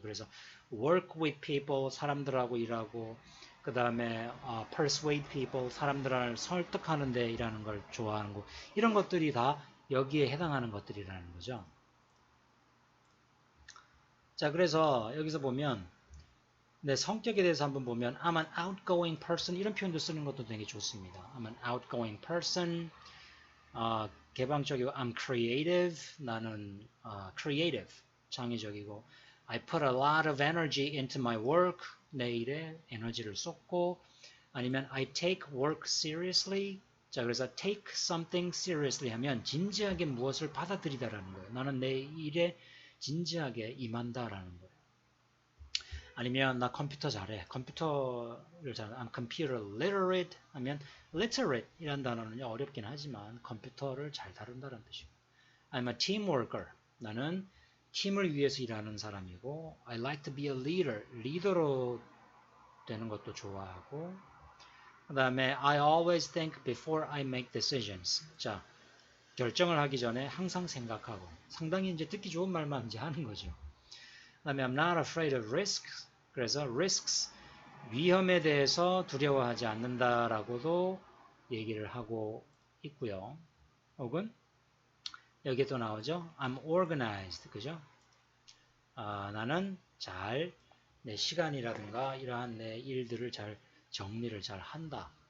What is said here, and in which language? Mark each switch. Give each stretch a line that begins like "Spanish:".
Korean: 그래서
English: work with people,
Korean: 사람들하고 일하고, 그 다음에
English: persuade people,
Korean: 사람들을 설득하는 데 일하는 걸 좋아하는 거, 이런 것들이 다 여기에 해당하는 것들이라는 거죠. 자, 그래서 여기서 보면 내 성격에 대해서 한번 보면
English: I'm an outgoing person
Korean: 이런 표현도 쓰는 것도 되게 좋습니다.
English: I'm an outgoing person.
Korean: 개방적이고
English: I'm creative.
Korean: 나는
English: creative,
Korean: 창의적이고
English: I put a lot of energy into my work.
Korean: 내 일에 에너지를 쏟고 아니면
English: I take work seriously.
Korean: 자, 그래서
English: take something seriously
Korean: 하면 진지하게 무엇을 받아들이다라는 거예요. 나는 내 일에 진지하게 임한다라는 거예요. 아니면 나 컴퓨터 잘해. 컴퓨터를 잘해.
English: I'm computer literate
Korean: 하면 literate 이란 단어는 어렵긴 하지만 컴퓨터를 잘 다룬다는 뜻이고
English: I'm a team worker.
Korean: 나는 팀을 위해서 일하는 사람이고
English: I like to be a leader.
Korean: 리더로 되는 것도 좋아하고 그 다음에
English: I always think before I make decisions.
Korean: 자, 결정을 하기 전에 항상 생각하고 상당히 이제 듣기 좋은 말만 이제 하는 거죠. 그 다음에
English: I'm not afraid of risks.
Korean: 그래서 risks, 위험에 대해서 두려워하지 않는다라고도 얘기를 하고 있고요. 혹은 여기에 또 나오죠.
English: I'm organized.
Korean: 그죠? 나는 잘 내 시간이라든가 이러한 내 일들을 잘 정리를 잘 한다.